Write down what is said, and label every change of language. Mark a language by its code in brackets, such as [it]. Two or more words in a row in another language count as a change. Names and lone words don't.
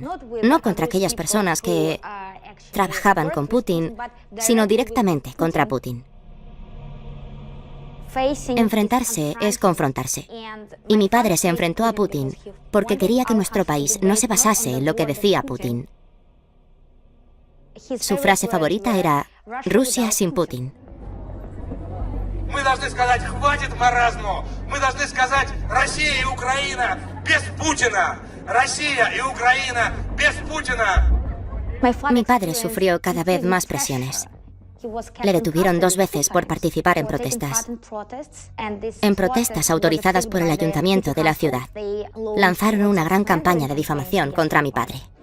[es] No contra aquellas personas que trabajaban con Putin, sino directamente contra Putin. Enfrentarse es confrontarse. Y mi padre se enfrentó a Putin porque quería que nuestro país no se basase en lo que decía Putin. Su frase favorita era «Rusia sin Putin». [ru] Мы должны сказать «хватит маразму». Мы должны сказать «Россия и Украина без Путина». Россия y Ucrania без Putina. [es] Mi padre sufrió cada vez más presiones. Le detuvieron 2 veces por participar en protestas autorizadas por el ayuntamiento de la ciudad. Lanzaron una gran campaña de difamación contra mi padre.